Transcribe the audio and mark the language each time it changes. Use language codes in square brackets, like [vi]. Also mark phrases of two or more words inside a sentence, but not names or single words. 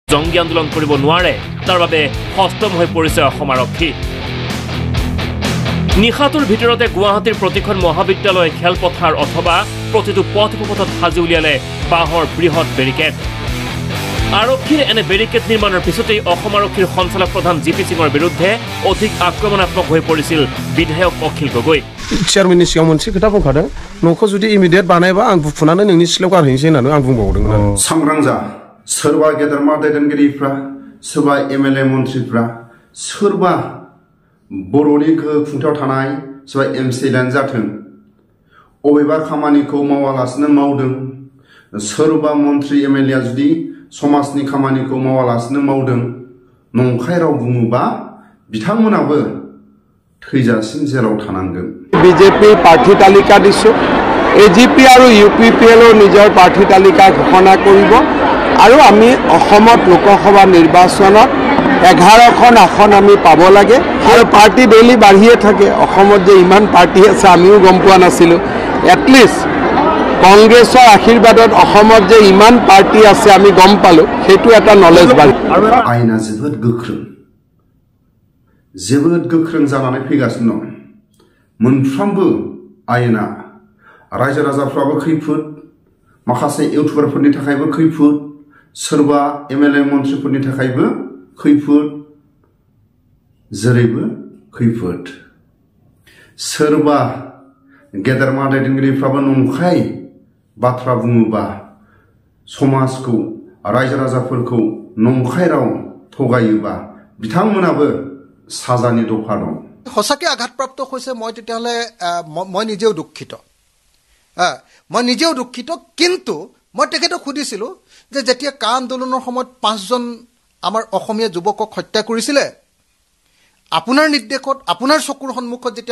[as] জঙ্গী আন্দোলন কৰিব নোৱাৰে তাৰ বাবে হস্তম হৈ পৰিছে অসম আৰক্ষী নিশাটোৰ ভিতৰতে গুৱাহাটীৰ প্ৰতিখন মহাবিদ্যালয় খেলপথাৰ অথবা প্ৰতিটো পথপথত সাজি উলিয়ালে বাঁহৰ বৃহৎ বেৰিকেড আৰক্ষীৰ এনে বেৰিকেড নিৰ্মাণৰ পিছতেই অসম আৰক্ষীৰ সঞ্চালক প্ৰধান জিপি সিঙৰ বিৰুদ্ধে অধিক আক্ৰমণাত্মক হৈ পৰিছিল বিধায়ক অখিল গগৈ [brx] চেয়ারম্যানनि सिगाङाव मोनसे खोथा बुंखादों न'खौ जुदि इमिडियेट बानायबा आं बुफुनानै नोंनि सिलायाव गारहैनोसै होननानै आं बुंबावदोंमोन सांग्रां जा सोरबा गेदेरमा दैदेनगिरिफ्रा सोरबा एमएलए मन्थ्रिफ्रा सोरबा बर'नि गोहो खुंथायाव थानाय सोरबा एमसिएलआनो जाथों अबेबा खामानिखौ मावालासिनो मावदों सोरबा मन्थ्रि एमएलए जुदि समाजनि खामानिखौ मावालासिनो मावदों नंखाय राव बुङोबा बिथांमोनाबो थैजासिम जेराव थानांगोन [as] বিজেপি প্ৰাৰ্থী তালিকা দিছো এজিপি আৰু ইউপিপিএল নিজৰ প্ৰাৰ্থী তালিকা ঘোষণা কৰিব আৰু আমি অসমত লোকসভা নিৰ্বাচনত 11খন আসন আমি পাব লাগে আৰু পাৰ্টি ডেইলি বাঢ়িয়ে থাকে অসমত যে ইমান পাৰ্টি আছে আমিও গম পোৱা নাছিলো এটলিষ্ট কংগ্ৰেছৰ আশীৰ্বাদত অসমত যে ইমান পাৰ্টি আছে আমি গম পালো সেইটো এটা নলেজ বাঢ়ি [brx] आयेना जोबोद गोख्रों जानानै फैगासिनो दं मोनफ्रोमबो आयेना रायजो राजाफ्राबो खैफोद माखासे इउटुबारफोरनि थाखायबो खैफोद सोरबा एमएलए मन्थ्रिफोरनि थाखायबो खैफोद जेरैबो खैफोद सोरबा गेदेरमा दैदेनगिरिफ्राबो नंखाय बाथ्रा बुङोबा समाजखौ रायजो राजाफोरखौ नंखाय राव थगायोबा बिथांमोनाबो साजानि दफा दं [as] সঁচাকৈ আঘাতপ্ৰাপ্ত হৈছে মই তেতিয়াহ'লে মই নিজেও দুখিত কিন্তু মই তেখেতক সুধিছিলোঁ যে যেতিয়া কা আন্দোলনৰ সময়ত 5জন আমাৰ অসমীয়া যুৱকক হত্যা কৰিছিলে আপোনাৰ নিৰ্দেশত আপোনাৰ চকুৰ সন্মুখত যেতিয়া